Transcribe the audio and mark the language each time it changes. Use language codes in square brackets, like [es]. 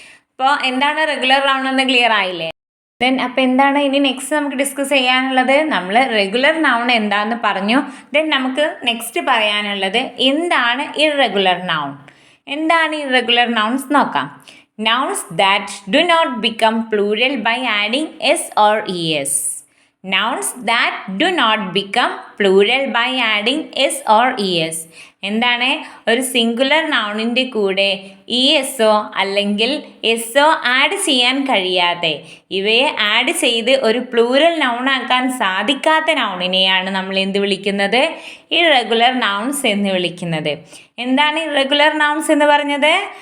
[ml] അപ്പോൾ എന്താണ് regular noun എന്ന് ക്ലിയർ ആയില്ലേ? അപ്പോൾ എന്താണ് ഇനി നെക്സ്റ്റ് നമുക്ക് ഡിസ്കസ് ചെയ്യാനുള്ളത്? നമ്മൾ റെഗുലർ നൗൺ എന്താണെന്ന് പറഞ്ഞു. നമുക്ക് നെക്സ്റ്റ് പറയാനുള്ളത് എന്താണ് ഇറഗുലർ നൗൺ. എന്താണ് ഇറഗുലർ നൗൺസ് നോക്കാം. [en] Nouns that do not become plural by adding s or e s. Nouns that do not become plural by adding s or es. [ml] എന്താണ്? ഒരു സിംഗുലർ നൗണിൻ്റെ കൂടെ ESO അല്ലെങ്കിൽ SO ആഡ് ചെയ്യാൻ കഴിയാതെ, ഇവയെ add ചെയ്ത് ഒരു പ്ലൂരൽ നൗണാക്കാൻ സാധിക്കാത്ത നൗണിനെയാണ് നമ്മൾ എന്ത് വിളിക്കുന്നത്? ഇറഗുലർ നൗൺസ് എന്ന് വിളിക്കുന്നത്. എന്താണ് ഇറഗുലർ നൗൺസ് എന്ന് പറഞ്ഞത്?